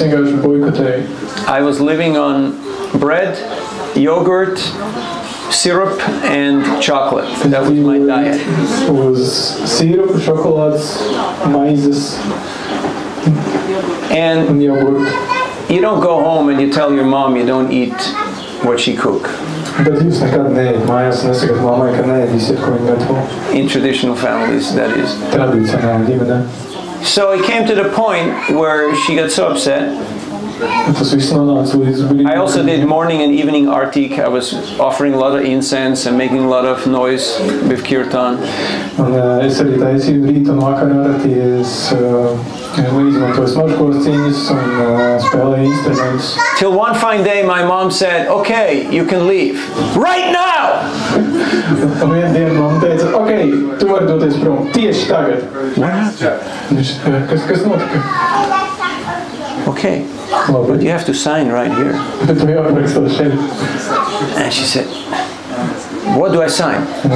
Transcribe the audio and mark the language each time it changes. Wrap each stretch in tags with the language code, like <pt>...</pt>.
<en>I was living on bread, yogurt, syrup and chocolate. That was my diet. It was syrup, chocolates, maizes, and yogurt. You don't go home and you tell your mom you don't eat what she cooked.</en> <lv>Bet jūs nekad neejat mājās un nesakat mammai, ka neēdīsiet, ko viņi gatavo?</lv> <en>In traditional families, that is.</en> <lv>Tradicionāli ģimenē.</lv> <en>So it came to the point where she got so upset.</en> <lv>Tas viss nonāca līdz brīdim.</lv> <en>I also did morning and evening artik. I was offering a lot of incense and making a lot of noise with kirtan.</en> <lv>Un es arī taisīju rīta un vakara arati. Es izmantoju smaržkos ciņas un spēlēju instrumentus.</lv> <en>Till one fine day my mom said, "Okay, you can leave. Right now!"</en> <lv>Un vienu dienu mamma teica, "Okay, tu vari doties prom. Tieši tagad." Kas notika?</lv> <en>Okay. But you have to sign right here. And she said, "What do I sign?"</en>